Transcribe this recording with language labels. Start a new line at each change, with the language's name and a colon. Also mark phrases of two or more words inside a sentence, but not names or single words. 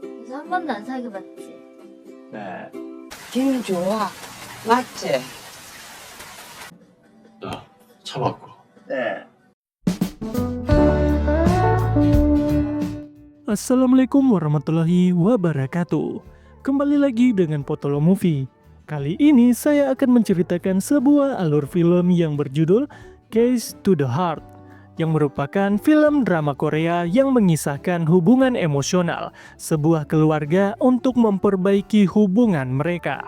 Korean: 그래서 한 번도 안 사귀어봤지. 네. 걔는 좋아. 맞지? 야, 차 바꿔. 네.
Arabic: السلام عليكم ورحمة الله وبركاته.
Indonesian: Kembali lagi dengan Potolo Movie. Kali ini saya akan menceritakan sebuah alur film yang berjudul Keys to the Heart, yang merupakan film drama Korea yang mengisahkan hubungan emosional sebuah keluarga untuk memperbaiki hubungan mereka.